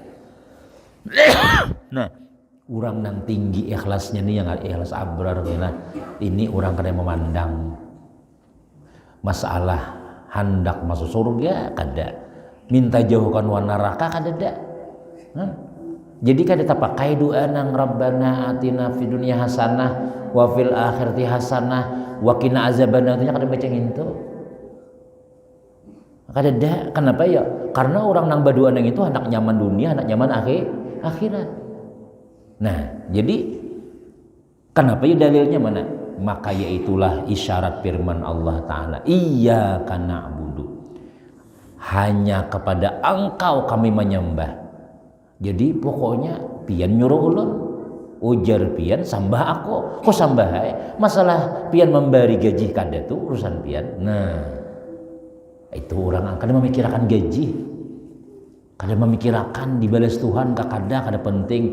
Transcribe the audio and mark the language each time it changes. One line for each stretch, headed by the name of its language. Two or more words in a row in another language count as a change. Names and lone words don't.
Banjar: Nah orang nang tinggi ikhlasnya nih yang ikhlas abrar nah, ini orang kena memandang masalah hendak masuk surga kada minta jauhkan wa neraka kada ada. Jadi kada tapakai doa nang
Arabic: ربنا آتنا في الدنيا حسنة وفي الآخرة حسنة وقنا عذاب النار
Banjar: kada baca ngintu. Kada ada. Kenapa ya? Karena orang nang berdoa nang itu anak nyaman dunia, anak nyaman akhirat. Nah, jadi kenapa ya dalilnya mana?
Indonesian: Maka yaitulah isyarat firman
Arabic: الله تعالى. إياك نعبد.
Indonesian: Hanya kepada Engkau kami menyembah.
Banjar: Jadi pokoknya pian nyuruh ulun ujar pian sambah aku kok sambah masalah pian memberi gaji kada tuh urusan pian. Nah itu orang akan memikirkan gaji kada memikirkan dibalas Tuhan kada penting.